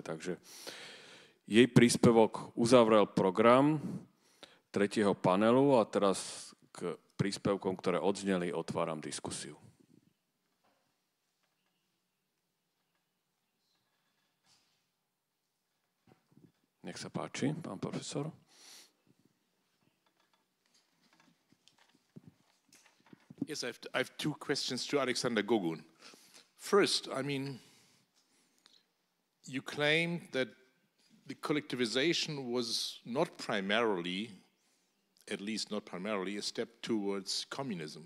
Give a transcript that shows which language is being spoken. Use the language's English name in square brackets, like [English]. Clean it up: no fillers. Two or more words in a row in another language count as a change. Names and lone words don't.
[Slovak] Takže jej príspevok uzavrel program tretieho panelu a teraz k príspevkom, ktoré odzneli, otváram diskusiu. Nech sa páči, pán profesor. [English] Yes, I have two questions to Alexander Gogun. First, I mean, you claimed that the collectivization was not primarily, at least not primarily, a step towards communism.